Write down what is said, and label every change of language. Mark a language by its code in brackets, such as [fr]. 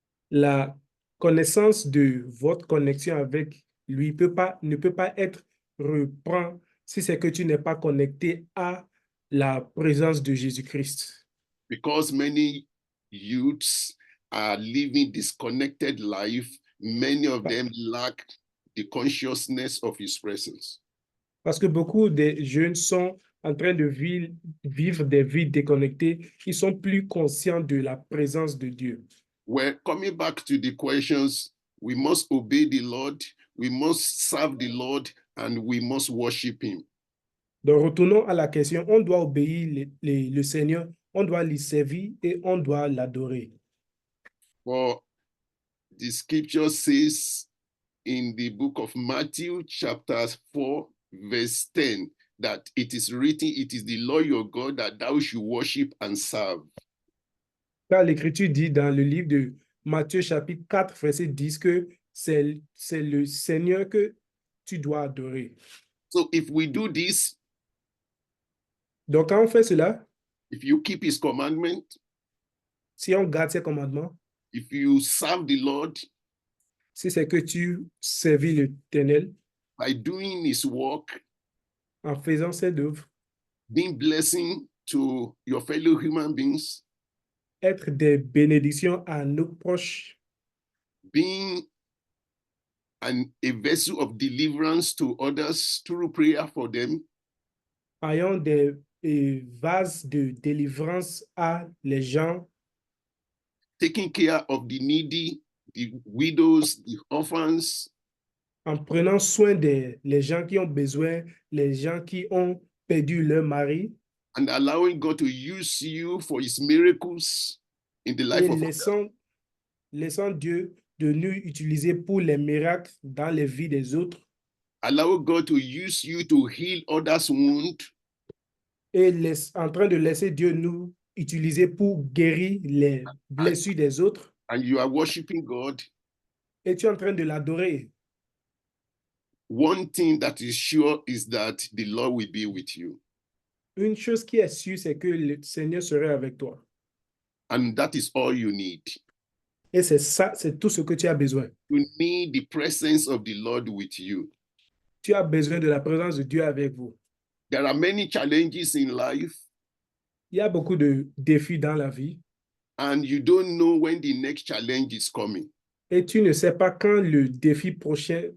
[fr] La connaissance de votre connexion avec lui ne peut pas être reprend si c'est que tu n'es pas connecté à la présence de Jésus-Christ. [en] Because many youths are living disconnected life, many of them lack the consciousness of his presence. [fr] Parce que beaucoup de jeunes sont en train de vivre des vies déconnectées, ils sont plus conscients de la présence de Dieu. [en] Well, coming back to the questions, we must obey the Lord, we must serve the Lord, and we must worship him. [fr] Donc, retournons à la question, on doit obéir le Seigneur, on doit lui servir et on doit l'adorer. [en] For the scripture says in the book of Matthew, chapter 4, verse 10, that it is written, it is the Lord your God that thou should worship and serve. [fr] Car l'Écriture dit dans le livre de Matthieu chapitre 4, verset 10 que c'est le Seigneur que tu dois adorer. [en] So if we do this, [fr] Donc, quand on fait cela, [en] if you keep his commandment, [fr] si on garde ses commandements, [en] if you serve the Lord [fr] si c'est que tu servis l'Éternel [en] by doing his work, [fr] en faisant ses œuvres, [en] being blessing to your fellow human beings, [fr] être des bénédictions à nos proches, [en] being a vessel of deliverance to others through prayer for them, [fr] ayant des vases de délivrance à les gens, [en] taking care of the needy, the widows, the orphans, [fr] en prenant soin des les gens qui ont besoin, les gens qui ont perdu leur mari, [en] and allowing God to use you for his miracles in the life [fr] et [en] of others. [fr] laissant Dieu de nous utiliser pour les miracles dans les vies des autres, [en] Allow God to use you to heal others' wounds, [fr] et en train de laisser Dieu nous utiliser pour guérir les blessures des autres, [en] and you are worshiping God. [fr] et tu es en train de l'adorer. [en] One thing that is sure is that the Lord will be with you. [fr] Une chose qui est sûre, c'est que le Seigneur serait avec toi. [en] And that is all you need. [fr] Et c'est ça, c'est tout ce que tu as besoin. [en] You need the presence of the Lord with you. [fr] Tu as besoin de la présence de Dieu avec vous. [en] There are many challenges in life, [fr] Il y a beaucoup de défis dans la vie [en] and you don't know when the next challenge is coming. [fr] et tu ne sais pas quand le défi prochain